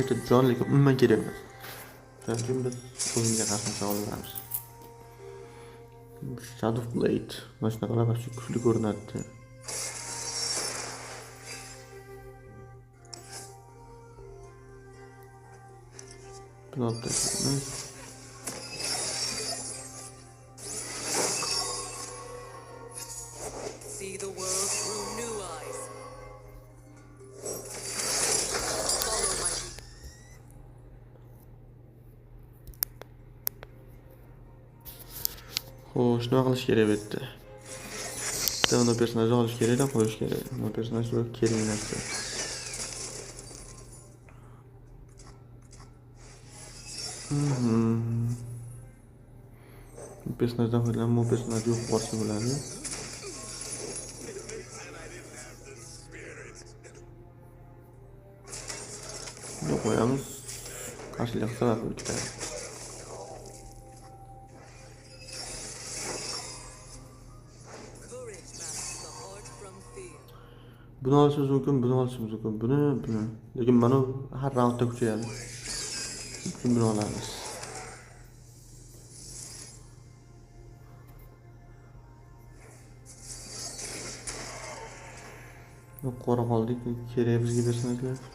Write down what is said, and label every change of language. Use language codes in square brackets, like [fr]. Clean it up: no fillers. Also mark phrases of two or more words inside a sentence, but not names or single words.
[uz] Bitta jon lekin umuman kerak emas. Shuning uchun biz o'yinga qarshi olamiz. Shadow Blade mana shunaqalar vaqti kuchli ko'rinadi. Pilotda [en] see the world through new eyes. Follow my lead. [uz] xo'sh, nima qilish kerak bu yerda? Bitta personajni olish kerak-da, qo'yish kerak. Bu personaj juda kerak narsa. Bu personajdan foydalanib, bu personaj yo'q bo'lsa bo'ladi. Yo'q qo'yamiz. Qarshilik qilsa va ketadi. [en] Courage masks the heart from fear. [uz] Buni olishimiz mumkin, buni olishimiz mumkin, buni. Lekin mana har raundda kuchayadi. Shuni buni olamiz. Qora qoldik, kerak bizga personajlar.